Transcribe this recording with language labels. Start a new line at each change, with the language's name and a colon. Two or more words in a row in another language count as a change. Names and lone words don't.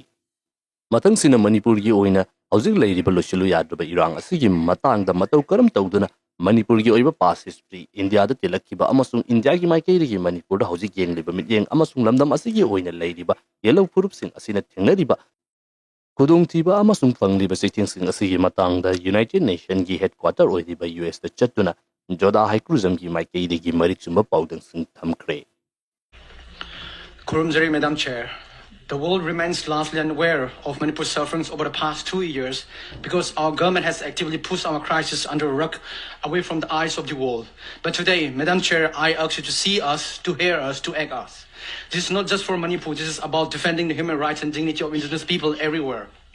Manipuri: leiri matang sina Manipur gi oina ꯍꯧꯖꯤꯛ ꯂꯩꯔꯤꯕ ꯂꯣꯏꯁꯤꯜꯂꯨ ꯌꯥꯗ꯭ꯔꯕ ꯏꯔꯥꯡ ꯑꯁꯤꯒꯤ ꯃꯇꯥꯡꯗ ꯃꯇꯧ ꯀꯔꯝ ꯇꯧꯗꯨꯅ ꯃꯅꯤꯄꯨꯔꯒꯤ ꯑꯣꯏꯕ
English: past history
Manipuri: ꯏꯟꯗꯤꯌꯥꯗ ꯇꯤꯜꯂꯛꯈꯤꯕ ꯑꯃꯁꯨꯡ ꯏꯟꯗꯤꯌꯥꯒꯤ ꯃꯥꯏꯀꯩꯗꯒꯤ ꯃꯅꯤꯄꯨꯔꯗ ꯍꯧꯖꯤꯛ ꯌꯦꯡꯂꯤꯕ ꯃꯤꯠꯌꯦꯡ ꯑꯃꯁꯨꯡ ꯂꯝꯗꯝ ꯑꯁꯤꯒꯤ ꯑꯣꯏꯅ ꯂꯩꯔꯤꯕ ꯌꯦꯜꯂꯧ ꯐꯨꯔꯨꯞꯁꯤꯡ ꯑꯁꯤꯅ ꯊꯦꯡꯅꯔꯤꯕ ꯈꯨꯗꯣꯡꯊꯤꯕ ꯑꯃꯁꯨꯡ ꯐꯪꯂꯤꯕ ꯆꯩꯊꯦꯡꯁꯤꯡ ꯑꯁꯤꯒꯤ ꯃꯇꯥꯡꯗ ꯌꯨꯅꯥꯏꯇꯦꯗ ꯅꯦꯁꯟꯒꯤ ꯍꯦꯗꯀ꯭ꯋꯥꯇꯔ ꯑꯣꯏꯔꯤꯕ ꯌꯨꯑꯦꯁꯇ ꯆꯠꯇꯨꯅ ꯖꯣꯗꯥ ꯍꯥꯏꯀ꯭ꯔꯨꯖꯝꯒꯤ ꯃꯥꯏꯀꯩꯗꯒꯤ ꯃꯔꯤꯛ ꯆꯨꯝꯕ ꯄꯥꯎꯗꯝꯁꯤꯡ ꯊꯝꯈ꯭ꯔꯦ. Kurumjari,
English: Madam Chair, the world remains largely unaware of Manipur's sufferings over the past 2 years because our government has actively pushed our crisis under a rug away from the eyes of the world. But today, Madam Chair, I ask you to see us, to hear us, to act us. This is not just for Manipur, this is about defending the human rights and dignity of indigenous people everywhere.